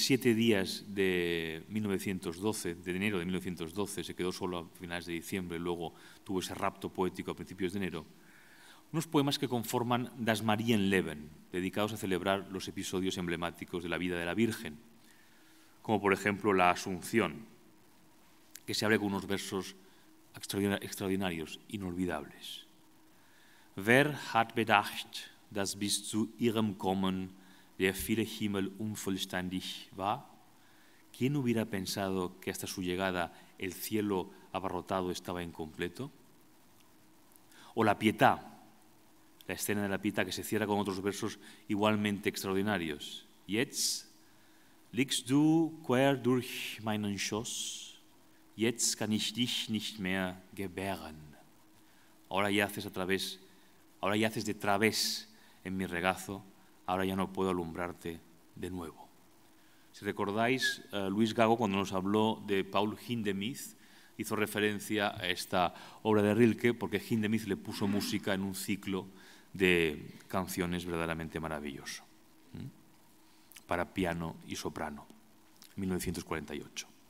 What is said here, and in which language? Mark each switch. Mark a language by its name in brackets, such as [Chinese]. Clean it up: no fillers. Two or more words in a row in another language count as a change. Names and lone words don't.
[Spanish] 7 días de 1912, de enero de 1912, se quedó solo a finales de diciembre, luego tuvo ese rapto poético a principios de enero, unos poemas que conforman Das Marienleben, dedicados a celebrar los episodios emblemáticos de la vida de la Virgen, como por ejemplo la Asunción, que se abre con unos versos extraordinarios, inolvidables. [German] Wer hat bedacht, dass bis zu ihrem Kommen der viele Himmel unvollständig war? [Spanish] ¿Quién hubiera pensado que hasta su llegada el cielo abarrotado estaba incompleto? O la Pietà, la escena de la Pietà que se cierra con otros versos igualmente extraordinarios. [German] Jetzt liegst du quer durch meinen Schoß, jetzt kann ich dich nicht mehr gebären. [Spanish] Ahora yaces de través en mi regazo, ahora ya no puedo alumbrarte de nuevo. Si recordáis, Luis Gago, cuando nos habló de Paul Hindemith, hizo referencia a esta obra de Rilke porque Hindemith le puso música en un ciclo de canciones verdaderamente maravilloso, para piano y soprano, en 1948.